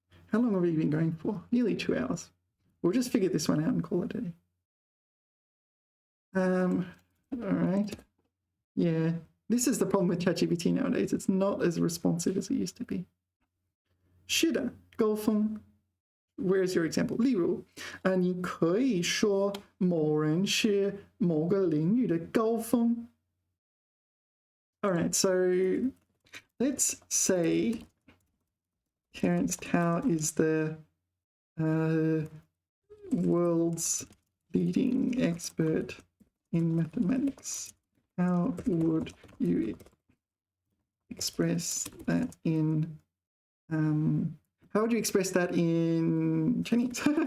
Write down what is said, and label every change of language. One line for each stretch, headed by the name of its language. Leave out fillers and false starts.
English: How long have we been going for? Nearly 2 hours. We'll just figure this one out and call it a day. All right. Yeah. This is the problem with ChatGPT nowadays. It's not as responsive as it used to be.
Chinese: 是的，高峰.
English: Where's your example?
Chinese: 例如，你可以说某人是某个领域的高峰.
English: All right, so let's say Terence Tao is the world's leading expert in mathematics. How would you express that in how would you express that in Chinese?